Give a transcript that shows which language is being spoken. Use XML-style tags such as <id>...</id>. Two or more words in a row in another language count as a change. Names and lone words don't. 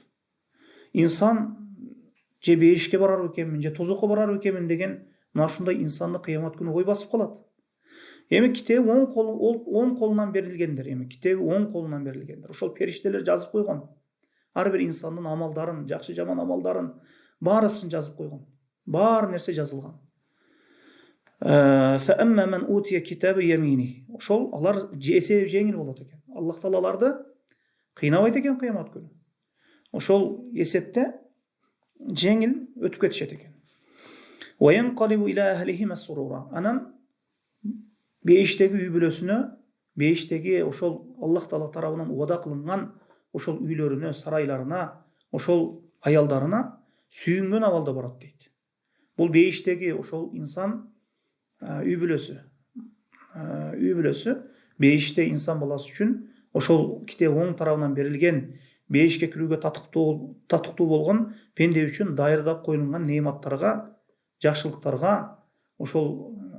<ky>İnsan же бейишке барар экенмин, же тозокко барар экенмин деген мына ушундай инсанды кыямат күнү ой басып калат. Эми китеби оң колунан берилгендер, ошол периштелер жазып койгон. Ар бир инсандын амалдарын, жакшы жаман амалдарын баарысын жазып койгон. Бар нерсе жазылган.</ky> <ar>فَأَمَّا مَنْ أُوتِيَ كِتَابَهُ بِيَمِينِهِ.</ar> <ky>Ошол алар эсеби жеңил болот экен. Аллах Таала аларды кыйнабайт экен кыямат күнү. Ошол эсепте жеңил өтүп кетишет экен.</ky> <ar>وَيَنْقَلِبُ إِلَى أَهْلِهِ مَسْرُورًا.</ar> <ky>Анан бейиштеги үй бүлөсүнө, бейиштеги ошол Аллах Таала тарабынан уада кылынган ошол үйлөрүнө, сарайларына, ошол аялдарына сүйүнгөн абалда барат дейт. Бул бейиштеги ошол инсан үй бүлөсү бейиште инсан баласы үчүн ошол китеп оң тарабынан берилген бейишке кирүүгө татыктуу болгон пенде үчүн дайырдап коюлган неаматтарга, жакшылыктарга, ошол</ky>